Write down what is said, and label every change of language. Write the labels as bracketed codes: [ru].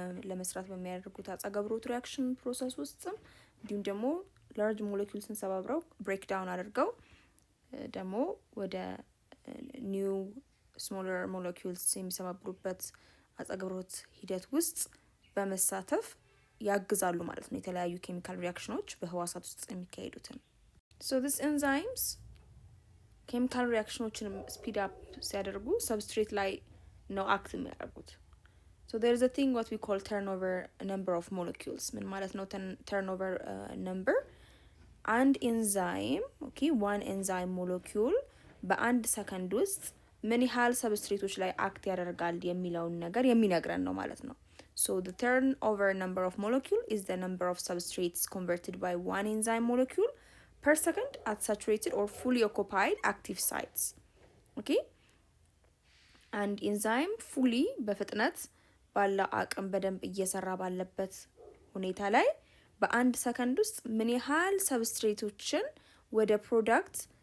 [am] ለመስራት በሚያደርጉት አጸገብሮት ሪአክሽን ፕሮሰስ ውስጥም እንዲሁም ደግሞ ላርጅ ሞለኪውልስን ሰባብረው ብሬክ ዳውን አድርገው ደግሞ ወደ ኒው ስሞለር ሞለኪውልስ የሚሰባብሩበት አጸገብሮት ሂደት ውስጥ በመሳተፍ ያግዛሉ ማለት ነው። የተለያዩ ኬሚካል ሪአክሽኖች በህዋሳት ውስጥ የሚካሄዱትን [en] so this enzymes [am] ኬሚካል ሪአክሽኖችን ስፒድ አፕ ሲያደርጉ ሰብስትሬት ላይ ነው አክት የሚያደርጉት። [en] so there is a thing what we call turnover number of molecules [am] ምን ማለት ነው? [en] turnover number [am] አንድ ኤንዛይም one enzyme molecule በአንድ ሰከንድ ውስጥ ምን ያህል ሰብስትሬቶች ላይ አክት ያደርጋል የሚለውን ነገር የሚነግረን ነው ማለት ነው። [en] so the turnover number of molecule is the number of substrates converted by one enzyme molecule per second at saturated or fully occupied active sites. and enzyme fully [am] በፍጥነት ባለ አቅም በደንብ እየሰራ ባለበት ሁኔታ ላይ በአንድ ሰከንድ ውስጥ ምን ያህል ሰብስትሬቶችን ወደ ፕሮዳክት